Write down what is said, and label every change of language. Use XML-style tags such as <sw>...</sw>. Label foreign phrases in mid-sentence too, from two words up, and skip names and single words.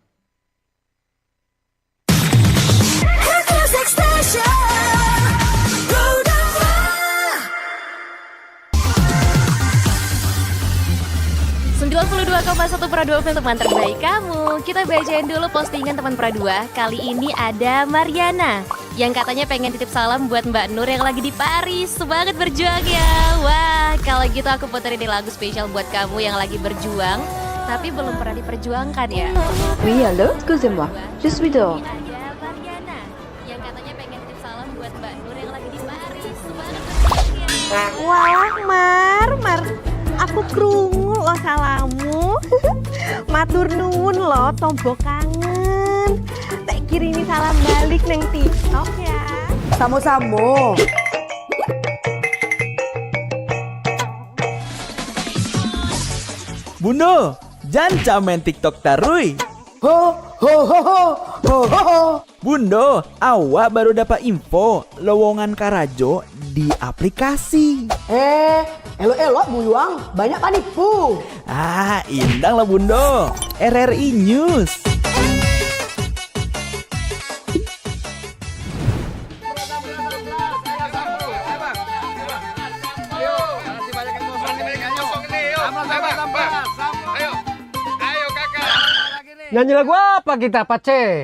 <id>92,1 Pro 2 film teman terbaik kamu. Kita bacain dulu postingan teman Pro 2. Kali ini ada Mariana yang katanya pengen titip salam buat Mbak Nur yang lagi di Paris. Semangat berjuang ya. Wah, kalau gitu aku puterin nih lagu spesial buat kamu yang lagi berjuang tapi belum pernah diperjuangkan ya.</id> <fr>Oui, allô, excusez-moi. Je suis dehors.</fr> <id>Ada Mariana yang katanya pengen titip salam buat Mbak Nur yang lagi di Paris. Semangat berjuang ya.</id> <jv>Wah, Mar, aku krungu lo salamu. Matur nuwun lo, tombo kangen. Tak kirimi salam balik neng TikTok ya.</jv> <min>Samo-samo. Bundo, jangan main TikTok tarui. Ho ho ho ho ho ho ho. Bundo, awak baru dapat info lowongan Karajo di aplikasi. Elok-elok buyuang, banyak panipu. Ah, indang lah Bundo. RRI News.</min> <id>Nyanyi lagu apa kita, Pace?</id>